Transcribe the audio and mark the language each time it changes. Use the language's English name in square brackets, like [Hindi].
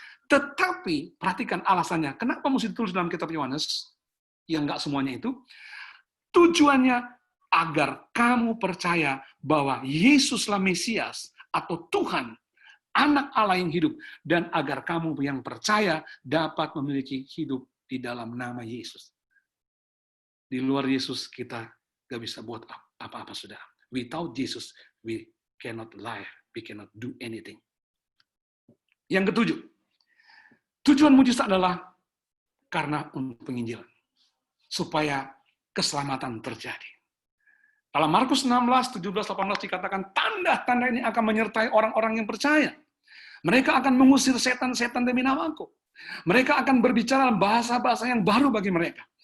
[Indonesian] Tetapi, perhatikan alasannya, kenapa mesti ditulis dalam kitab Yohanes, yang nggak semuanya itu, tujuannya agar kamu percaya bahwa Yesuslah Mesias atau Tuhan, anak Allah yang hidup, dan agar kamu yang percaya dapat memiliki hidup di dalam nama Yesus. Di luar Yesus kita gak bisa buat apa-apa, saudara. [English] Without Jesus, we cannot live, we cannot do anything. [Indonesian] Yang ketujuh, tujuan mujizat adalah karena untuk penginjilan, supaya keselamatan terjadi. Dalam Markus 16, 17, 18 dikatakan, tanda-tanda ini akan menyertai orang-orang yang percaya. Mereka akan mengusir setan-setan demi namaku. Mereka akan berbicara bahasa-bahasa yang baru bagi mereka.